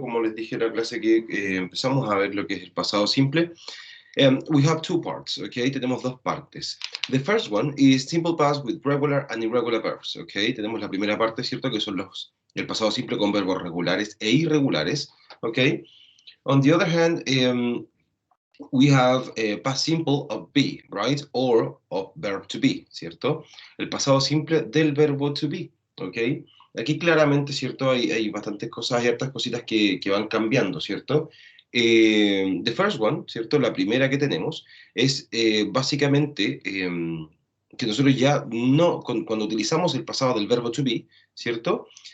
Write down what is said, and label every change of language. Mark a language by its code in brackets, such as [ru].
[es] Como les dije en la clase que empezamos a ver lo que es el pasado simple. [en] We have two parts, okay? [es] Tenemos dos partes. [en] The first one is simple past with regular and irregular verbs, okay? [es] Tenemos la primera parte, ¿cierto? Que son el pasado simple con verbos regulares e irregulares, okay? [en] On the other hand, we have past simple of be, right? Or of verb to be, [es] ¿cierto? El pasado simple del verbo to be, ¿ok? Aquí claramente, ¿cierto? Hay bastantes cosas, hay hartas cositas que van cambiando, ¿cierto? [en] The first one, [es] ¿cierto? La primera que tenemos es básicamente que nosotros ya no, cuando utilizamos el pasado del verbo to be, ¿cierto?